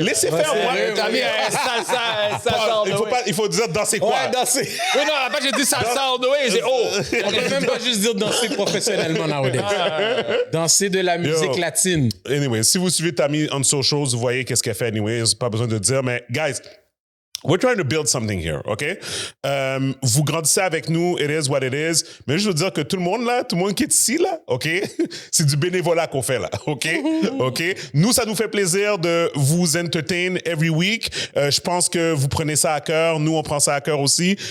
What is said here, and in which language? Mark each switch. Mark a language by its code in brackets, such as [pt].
[fr] Laissez faire. Tammy, ça Il faut dire danser quoi? Ouais, danser. Oui, non, après j'ai dit ça sort de oui, j'ai On peut même pas juste dire danser professionnellement [en] nowadays. [fr] Danser de la musique latine. Anyway, si vous suivez Tammy on socials, vous voyez qu'est-ce qu'elle fait anyways. Pas besoin de dire, mais [en] guys, we're trying to build something here, OK? [fr] Vous grandissez avec nous, [en] it is what it is. [fr] Mais je veux dire que tout le monde qui est ici, là, OK? C'est du bénévolat qu'on fait, là, OK? OK? Nous, ça nous fait plaisir de vous [en] entertain every week. [fr] Je pense que vous prenez ça à cœur. Nous, on prend ça à cœur aussi.